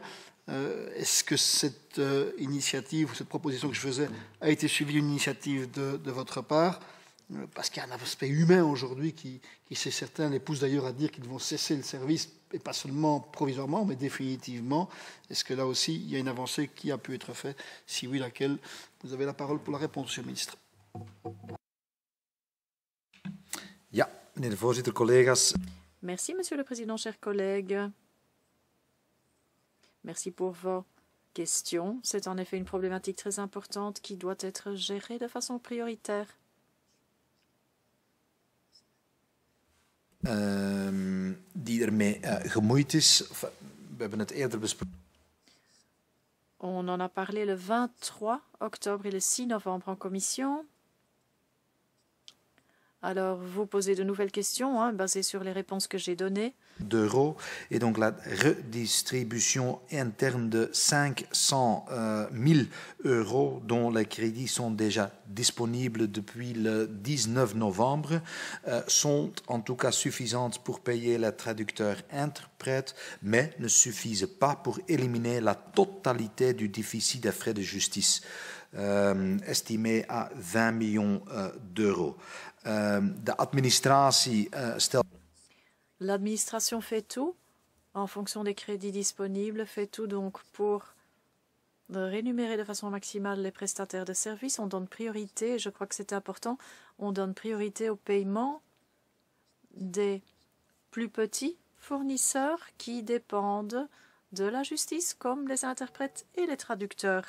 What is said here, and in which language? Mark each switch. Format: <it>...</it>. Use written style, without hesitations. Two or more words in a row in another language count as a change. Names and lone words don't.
<fr>Est-ce que cette initiative ou cette proposition que je faisais a été suivie d'une initiative de votre part? Parce qu'il y a un aspect humain aujourd'hui qui c'est certain, les pousse d'ailleurs à dire qu'ils vont cesser le service, et pas seulement provisoirement, mais définitivement. Est-ce que là aussi, il y a une avancée qui a pu être faite? Si oui, laquelle? Vous avez la parole pour la réponse, Monsieur le ministre.</fr> <nl>Ja, meneer de voorzitter, collega's.</nl> <fr>Merci, Monsieur le Président, chers collègues. Merci pour vos questions. C'est en effet une problématique très importante qui doit être gérée de façon prioritaire.</fr> <nl>Die ermee gemoeid is. We hebben het eerder besproken.</nl> <fr>On en a parlé le 23 octobre et le 6 novembre en commission. Alors, vous posez de nouvelles questions basées sur les réponses que j'ai données. D'euros et donc la redistribution interne de 500 000 euros dont les crédits sont déjà disponibles depuis le 19 novembre sont en tout cas suffisantes pour payer les traducteurs-interprètes, mais ne suffisent pas pour éliminer la totalité du déficit des frais de justice, estimé à 20 millions d'euros.</fr> <nl>De administratie stelt.</nl> <fr>L'administration fait tout en fonction des crédits disponibles, fait tout donc pour rémunérer de façon maximale les prestataires de services. On donne priorité, je crois que c'est important, on donne priorité au paiement des plus petits fournisseurs qui dépendent de la justice, comme les interprètes et les traducteurs.</fr>